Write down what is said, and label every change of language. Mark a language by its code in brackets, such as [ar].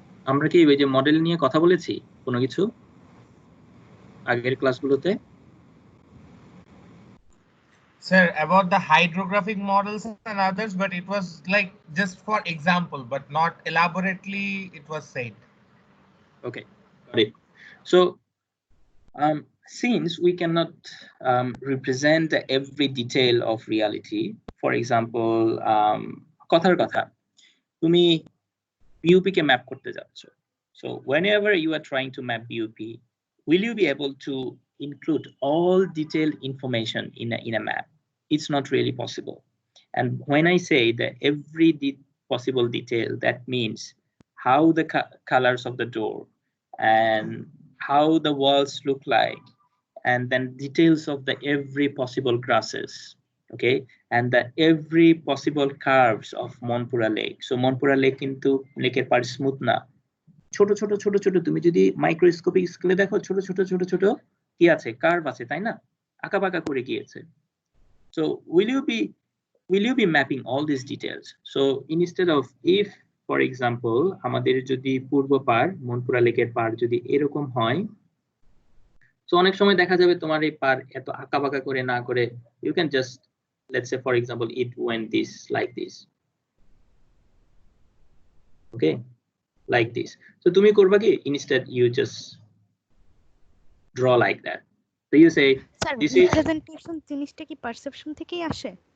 [bn] আমরা কি ওই যে মডেল নিয়ে কথা বলেছি কোনো কিছু আগের ক্লাসগুলোতে? [en] Sir, about the hydrographic models and others, but it was like just for example, but not elaborately it was said. Okay, got it. So since we cannot represent every detail of reality, for example, [bn] কথার কথা তুমি BUP কে map করতে যাচ্ছ. [en] So whenever you are trying to map BUP, will you be able to include all detailed information in a map? It's not really possible. And when I say that every possible detail, that means how the colors of the door and how the walls look like, and then details of the every possible grasses, okay, and the every possible curves of Monpura Lake. So Monpura Lake into [bn] লেকের পাড় smooth না, ছোট ছোট ছোট ছোট তুমি যদি microscopic স্কেলে দেখো ছোট ছোট ছোট ছোট কি আছে, কার্ভ আছে, তাই না, আঁকাবাঁকা করে গিয়েছে. [en] So will you be mapping all these details? So instead of, if for example [bn] আমাদের যদি পূর্ব পাড় মনপুরা লেকের পাড় যদি এরকম হয়, so অনেক সময় দেখা যাবে তোমার এই পাড় এত আঁকাবাঁকা করে না করে, [en] you can just, let's say for example it went this like this, [bn] okay, like this. [en] So [bn] তুমি করবা কি, [en] instead you just draw like that. So you say this is [bn] representation জিনিসটা কি পারসেপশন থেকেই আসে?